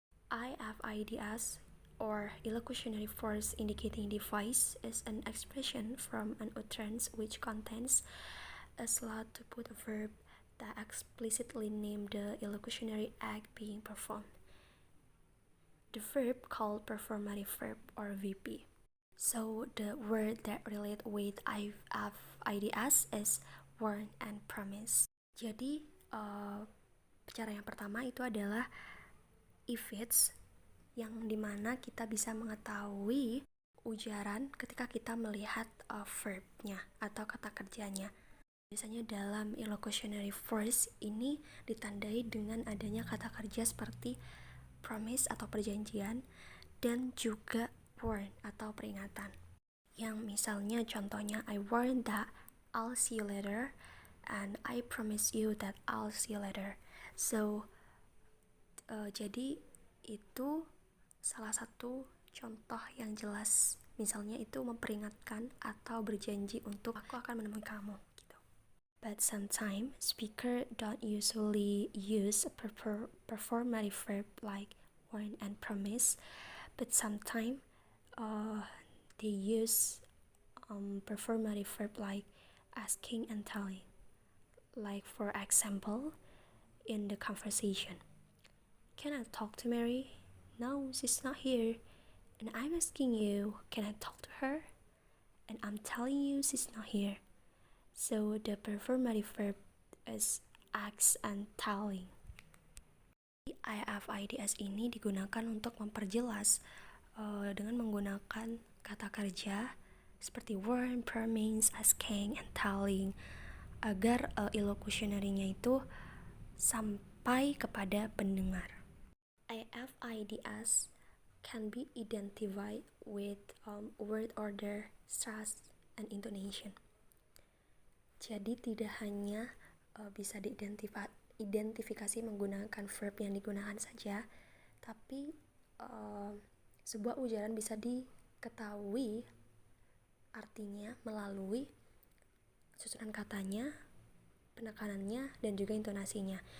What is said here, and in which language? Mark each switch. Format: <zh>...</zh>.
<en>IFIDS or illocutionary force indicating device is an expression from an utterance which contains a slot to put a verb that explicitly name the illocutionary act being performed. The verb called performative verb or VP. So the word that relate with IFIDS is warn and promise.</en> <id>Jadi cara yang pertama itu adalah IFIDS, yang dimana kita bisa mengetahui ujaran ketika kita melihat verbnya atau kata kerjanya. Biasanya dalam illocutionary force ini ditandai dengan adanya kata kerja seperti promise atau perjanjian dan juga warn atau peringatan. Yang misalnya contohnya</id> <en>I warn that I'll see you later and I promise you that I'll see you later. So</en> <id>Jadi itu salah satu contoh yang jelas. Misalnya itu memperingatkan atau berjanji untuk aku akan menemui kamu gitu.</id> <en>But sometimes speaker don't usually use a performative verb like warn and promise, but sometimes they use performative verb like asking and telling. Like for example, in the conversation, can I talk to Mary? No, she's not here. And I'm asking you, can I talk to her? And I'm telling you she's not here. So the performative verb is ask and telling.</en> <id>IFIDS ini digunakan untuk memperjelas dengan menggunakan kata kerja seperti warn, promise, asking, and telling agar elocutionary-nya itu sampai kepada pendengar.</id> <en>IFIDS can be identified with word order, stress, and intonation.</en> <id>Jadi tidak hanya bisa diidentifikasi menggunakan verb yang digunakan saja, tapi sebuah ujaran bisa diketahui artinya melalui susunan katanya, penekanannya, dan juga intonasinya.</id>